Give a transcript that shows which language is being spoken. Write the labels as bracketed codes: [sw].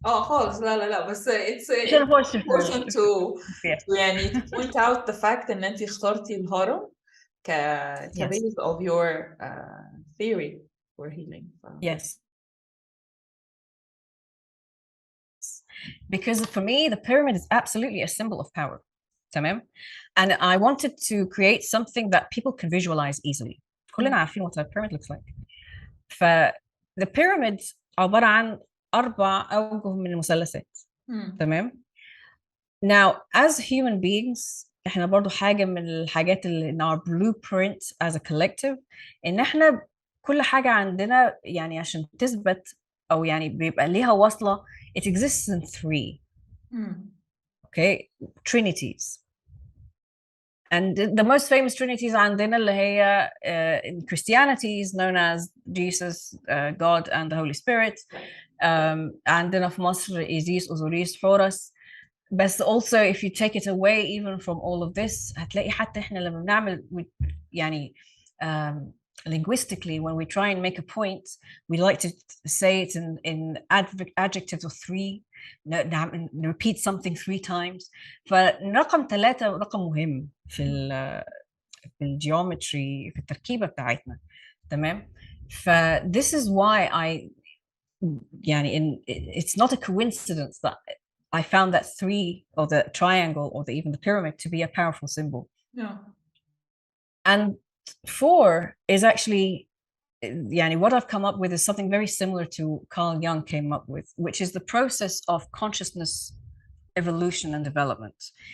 [ar] خالص لا بس [en] it's important to يعني to point out the fact [ar] ان انت اخترتي الهرم [en] كبase of your theory for healing. Yes. because for me the pyramid is absolutely a symbol of power. [ar] تمام. [en] And I wanted to create something that people can visualize easily. [ar] كلنا عارفين [en] what a pyramid looks like. [ar] ف the pyramid عبارة عن 4 أوجه من المثلثات. تمام. Now as human beings احنا برضو حاجة من الحاجات اللي [en] in our blueprint as a collective [ar] ان احنا كل حاجة عندنا يعني عشان تثبت او يعني بيبقى ليها وصلة [en] it exists in 3 okay trinities. And the most famous trinities [ar] عندنا اللي هي [en] in Christianity is known as Jesus, God and the Holy Spirit. [ar] عندنا في مصر إيزيس أوزوريس حورس. [en] بس also if you take it away even from all of this [ar] هتلاقي حتى احنا لما بنعمل [en] يعني linguistically when we try and make a point we like to say it in adjectives of 3 repeat something 3 times. [ar] فرقم 3 رقم مهم في الجيومتري في التركيبة بتاعتنا. تمام. [en] this is why I يعني it's not a coincidence that I found that 3 or the triangle or even the pyramid to be a powerful symbol. Yeah. And 4 is actually يعني what I've come up with is something very similar to Carl Jung came up with, which is the process of consciousness evolution and development.